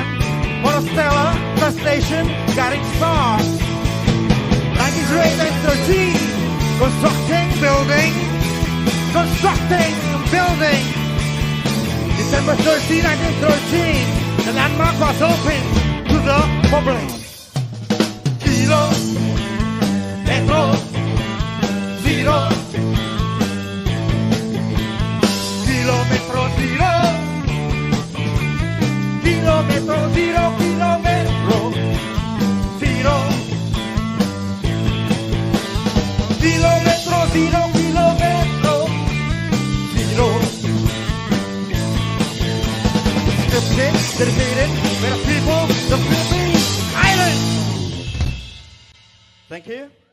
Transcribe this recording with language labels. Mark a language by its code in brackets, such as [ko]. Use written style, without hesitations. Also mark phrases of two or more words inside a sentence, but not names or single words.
[en] Monostella, First Station, Guiding Star. 1908, 1913, constructing, building. December 13, 1913, the landmark was opened to the public. Kilo, metro, zero. Kilometro zero. Kilometro zero, kilometro zero. Kilometro zero, kilometro zero. Dedicated for the people, the Philippine Islands. Thank you.